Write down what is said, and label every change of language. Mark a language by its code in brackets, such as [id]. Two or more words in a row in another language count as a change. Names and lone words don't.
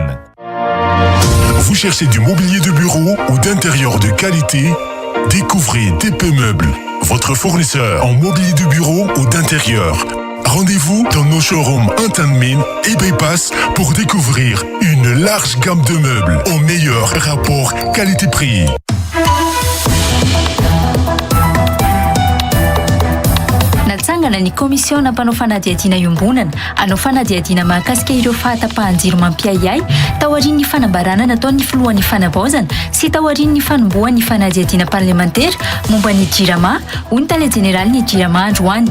[fr] Vous cherchez du mobilier de bureau ou d'intérieur de qualité? Découvrez DP Meubles, votre fournisseur en mobilier de bureau ou d'intérieur. Rendez-vous dans nos showrooms Antanmin et Bypass pour découvrir une large gamme de meubles au meilleur rapport qualité-prix. [mg] Natsangana ny komisiona mpanao fanadihadiana iombonana anao fanadihadiana mahakasika ireo fahatapahan-jiro mampiayay tao aorian'ny fanambarana nataon'ny filohan'ny fanavaozana sy tao aorian'ny fanombohan'ny fanadihadiana parlementaire momba ny jirama hoy ny tale jeneraly ny jirama androany.